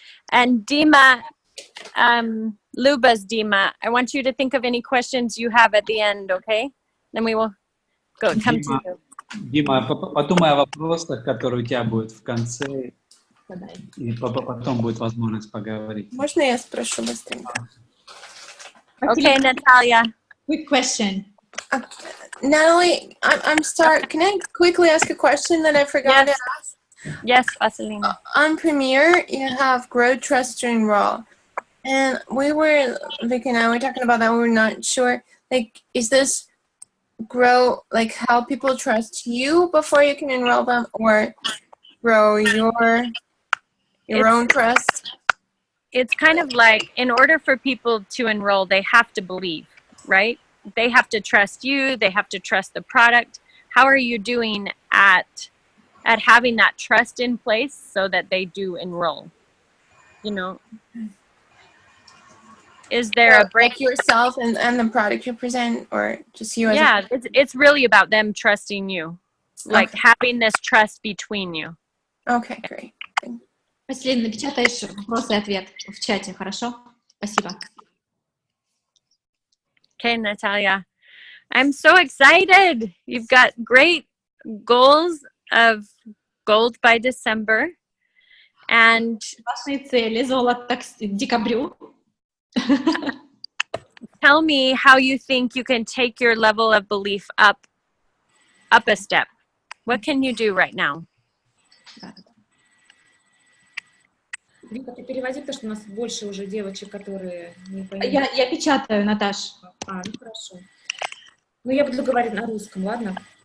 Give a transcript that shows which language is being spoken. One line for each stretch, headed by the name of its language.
English: And Dima, Luba's Dima, I want you to think of any questions you have at the end, okay? Then we will come to you.
Russian: Дима, подумай о вопросах, которые у тебя будут в конце, и потом будет возможность поговорить. Можно я спрошу быстренько?
English: Okay, Natalia. Quick question. Natalie, can I quickly ask a question that I forgot to ask? Yes, Vasilina. On Premiere, you have Grow, Trust, to Enroll. And Vic and I were talking about that. We were not sure. Like, is this grow, like how people trust you before you can enroll them, or grow your own trust? It's kind of like, in order for people to enroll, they have to believe, right? They have to trust you. They have to trust the product. How are you doing at having that trust in place so that they do enroll? You know, is there a break? Like yourself and the product you present, or just you? Yeah, it's really about them trusting you, like having this trust between you. Okay, great.
Russian: Василина, напечатаешь вопрос и ответ в чате, хорошо? Спасибо.
English: Okay, Natalia. I'm so excited. You've got great goals of gold by December. And
Russian: Ваши цели, золото к декабрю.
English: tell me how you think you can take your level of belief up a step. What can you do right now?
Russian: Вика, ты переводи, потому что у нас больше уже девочек, которые не понимают. Я печатаю, Наташ. Ну хорошо. Ну, я буду говорить на русском, ладно?